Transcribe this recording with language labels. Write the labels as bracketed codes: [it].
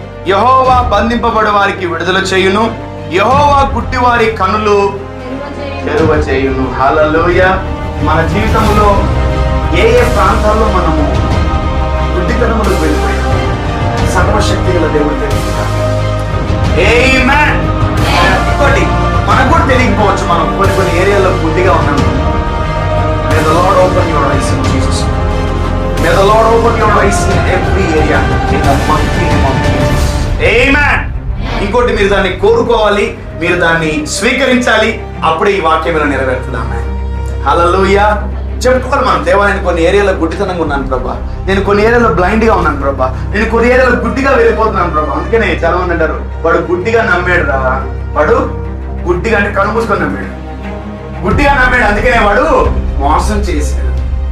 [te] యెహోవా బంధింపబడి వారికి విడుదల చేయును, యెహోవా గుడ్డివారి కనులు తెరువ చేయును. హల్లెలూయా. మన జీవితంలో ఏ ప్రాంతాల్లో మనము గుడ్డితనములకు వెళ్ళిపోయాము, సర్వశక్తి గల దేవుడు తెలుస్తాడు. ఆమేన్. ఇంకోటి, మనకు కూడా తెలియకపోవచ్చు, మనం కొన్ని ఏరియాలో గుడ్డిగా ఉన్నాము. [en] May the Lord open your eyes in Jesus. May the Lord open your eyes in every area in the mighty name of Jesus. Amen. [te] ఇంకోటి, మీరు దాన్ని కోరుకోవాలి, మీరు దాన్ని స్వీకరించాలి, అప్పుడే ఈ వాక్యం ఇలా నెరవేరుతుంది. ఆమేన్. హల్లెలూయా. చెప్పుకోవాలి మనం, దేవా నేను కొన్ని ఏరియాలో గుడ్డితనంగా ఉన్నాను ప్రభా, నేను కొన్ని ఏరియాలో బ్లైండ్ గా ఉన్నాను ప్రభా, నేను కొన్ని ఏరియాలో గుడ్డిగా వెళ్ళిపోతున్నాను ప్రభా. అందుకనే చాలా మంది అంటారు, వాడు గుడ్డిగా నమ్మాడు రా, వాడు గుడ్డిగా అంటే కళ్ళు మూసుకొని నమ్మాడు, గుడ్డిగా నమ్మాడు, అందుకనే వాడు మోసం చేశాడు.